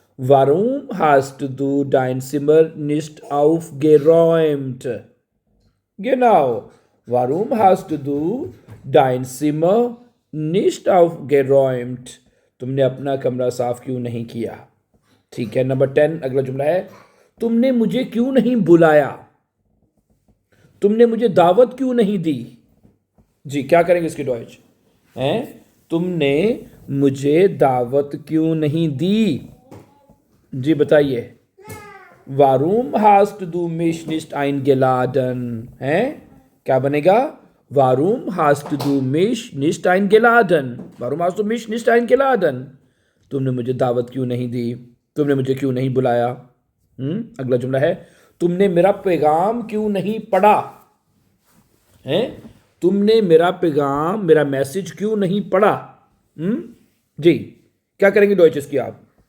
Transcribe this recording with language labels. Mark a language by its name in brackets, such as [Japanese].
[German] Warum hast du dein Zimmer nicht aufgeräumt? Genau. Warum hast du dein Zimmer nicht aufgeräumt? [Hindi] तुमने अपना कमरा साफ क्यों नहीं किया? ठीक है, नंबर 10 अगला जुमला है, तुमने मुझे क्यों नहीं बुलाया? तुमने मुझे दावत क्यों नहीं दी? जी, क्या करेंगे इसकी डॉइच? हैं? तुमने मुझे दावत क्यों नहीं दी? जी बताइए। [German] Warum hast du mich nicht eingeladen? [Hindi] हैं? क्या बनेगा? [German] Warum hast du mich nicht eingeladen? Warum hast du mich nicht eingeladen? [Hindi] तुमने मुझे दावत क्यों नहीं दी? तुमने मुझे क्यों नहीं बुलाया? अगला जुमला है, तुमने मेरा पैगाम क्यों नहीं पढ़ा? हैं? तुमने मेरा पैगाम, मेरा मैसेज क्यों नहीं पढ़ा? जी, क्या करेंगे डॉइचेस की आप?